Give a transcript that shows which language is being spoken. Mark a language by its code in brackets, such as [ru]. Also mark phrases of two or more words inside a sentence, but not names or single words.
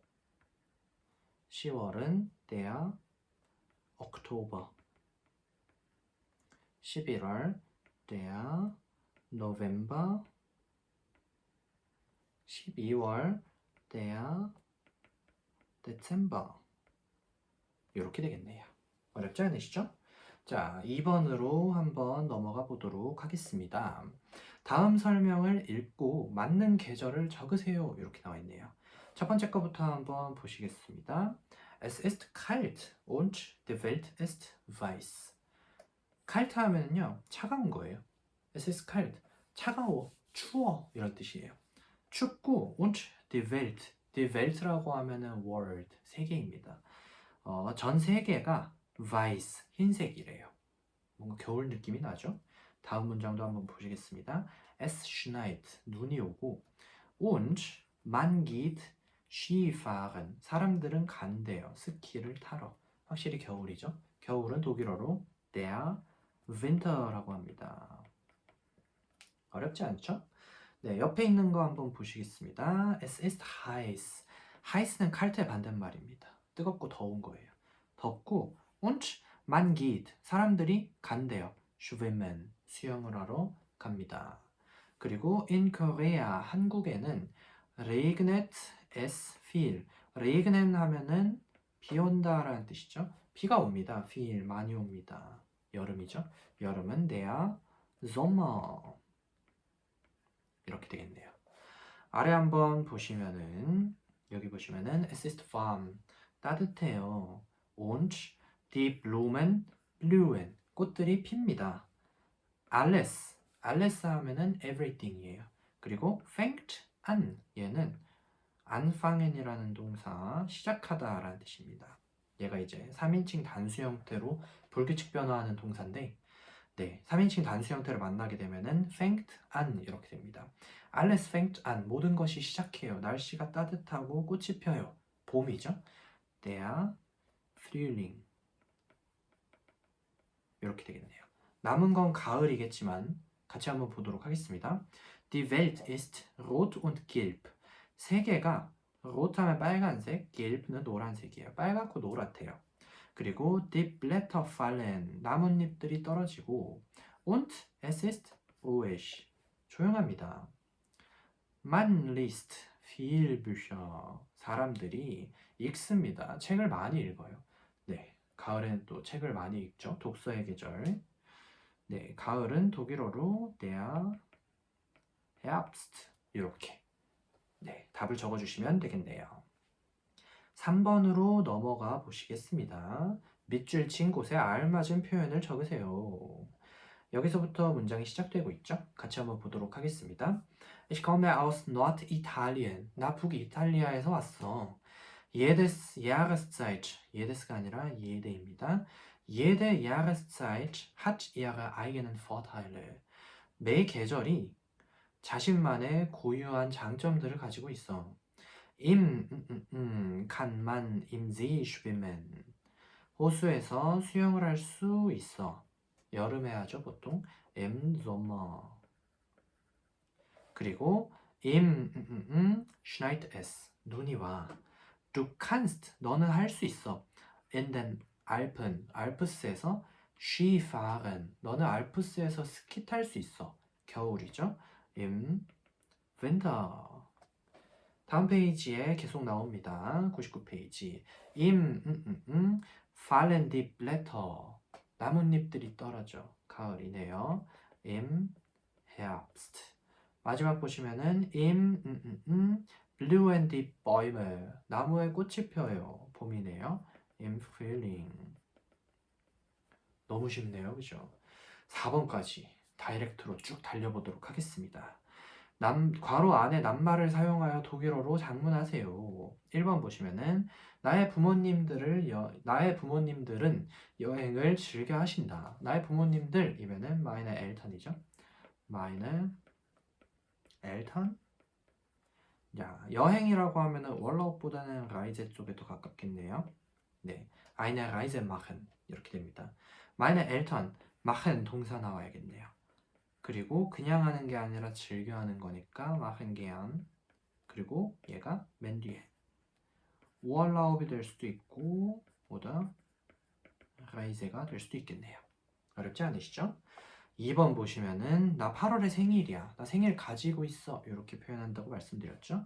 [de] 10월은 der Oktober 11월 der November 12월 der Dezember [ko] 이렇게 되겠네요. 어렵지 않으시죠? 자, 2번으로 한번 넘어가 보도록 하겠습니다. 다음 설명을 읽고 맞는 계절을 적으세요. 이렇게 나와 있네요. 첫 번째 거부터 한번 보시겠습니다. [de] Es ist kalt und die Welt ist weiß. [ko] kalt 하면은요, 차가운 거예요. [de] Es ist kalt, [ko] 차가워, 추워 이런 뜻이에요. 춥고 [de] und die Welt [ko] 라고 하면은 world, 세계입니다. 전 세계가 weiß, 흰색이래요. 뭔가 겨울 느낌이 나죠? 다음 문장도 한번 보시겠습니다. [de] Es schneit, [ko] 눈이 오고 [de] und man geht Skifahren, [ko] 사람들은 간대요. 스키를 타러. 확실히 겨울이죠? 겨울은 독일어로 [de] der Winter [ko] 라고 합니다. 어렵지 않죠? 네, 옆에 있는 거 한번 보시겠습니다. [de] Es ist heiß. [ko] heiß는 칼트의 반대말입니다. 뜨겁고 더운 거예요. 덥고 [de] und man geht, [ko] 사람들이 간대요. schwimmen, 수영을 하러 갑니다. 그리고 [de] in Korea, [ko] 한국에는 [de] regnet es viel. [ko] regnen 하면은 비 온다라는 뜻이죠. 비가 옵니다. viel, 많이 옵니다. 여름이죠. 여름은 [de] der Sommer. [ko] 이렇게 되겠네요. 아래 한번 보시면은 여기 보시면은 [de] es ist warm, [ko] 따뜻해요. [de] und die Blumen blühen, [ko] 꽃들이 핍니다. alles 하면은 everything이에요. [de] 그리고 fängt an, [ko] 얘는 anfangen이라는 동사, 시작하다라는 뜻입니다. 얘가 이제 3인칭 단수 형태로 불규칙 변화하는 동사인데, 네, 3인칭 단수 형태를 만나게 되면은 [de] fängt an [ko] 이렇게 됩니다. [de] alles fängt an, [ko] 모든 것이 시작해요. 날씨가 따뜻하고 꽃이 펴요. 봄이죠. [de] der Frühling [ko] 이렇게 되겠네요. 남은 건 가을이겠지만 같이 한번 보도록 하겠습니다. [de] Die Welt ist rot und gelb. [ko] 세계가 rot 하면 빨간색, gelb는 노란색이에요. 빨갛고 노랗대요. 그리고 [de] die Blätter fallen, [ko] 나뭇잎들이 떨어지고 [de] und es ist ruhig, 조용합니다. Man liest viel Bücher, [ko] 사람들이 읽습니다. 책을 많이 읽어요. 네, 가을에는 또 책을 많이 읽죠. 독서의 계절. 네, 가을은 독일어로 der Herbst 이렇게. 네, 답을 적어주시면 되겠네요. 3번으로 넘어가 보시겠습니다. 밑줄 친 곳에 알맞은 표현을 적으세요. 여기서부터 문장이 시작되고 있죠? 같이 한번 보도록 하겠습니다. [de] Ich komme aus Norditalien. [ko] 나 북이탈리아에서 왔어. [de] Jedes Jahreszeit, [ko] jedes가 아니라 jede입니다. [de] Jede Jahreszeit hat ihre eigenen Vorteile. [ko] 매 계절이 자신만의 고유한 장점들을 가지고 있어. [de] kann man im See schwimmen. [ko] 호수에서 수영을 할 수 있어. 여름에 하죠, 보통. [de] im Sommer. 그리고 schneit es. [ko] 눈이 와. [de] Du kannst, [ko] 너는 할 수 있어. [de] in den Alpen, [ko] 알프스에서 Skifahren, 너는 알프스에서 스키 탈 수 있어. 겨울이죠. [de] im Winter. [ko] 다음 페이지에 계속 나옵니다. 99페이지. [de] fallen die Blätter. [ko] 나뭇잎들이 떨어져. 가을이네요. [de] im Herbst. [ko] 마지막 보시면은 [de] blühen die Bäume. [ko] 나무에 꽃이 펴요. 봄이네요. [de] im Frühling. [ko] 너무 쉽네요. 그죠? 4번까지 다이렉트로 쭉 달려보도록 하겠습니다. 괄호 안에 낱말을 사용하여 독일어로 장문하세요. 1번 보시면은 나의 부모님들은 여행을 즐겨 하신다. 나의 부모님들이면은 [de] meine Eltern [ko] 이죠. [de] meine Eltern. [ko] 자, 여행이라고 하면은 월라웃보다는 라이제 쪽에 더 가깝겠네요. 네, [de] eine Reise machen 이렇게 됩니다. meine Eltern machen [ko] 동사 나와야겠네요. 그리고 그냥 하는 게 아니라 즐겨 하는 거니까 [de] machen gern. [ko] 그리고 얘가 맨 뒤에 우얼라업이 될 수도 있고 보다 라이제가 될 수도 있겠네요. 어렵지 않으시죠? 2번 보시면은 나 8월에 생일이야. 나 생일 가지고 있어. 이렇게 표현한다고 말씀드렸죠.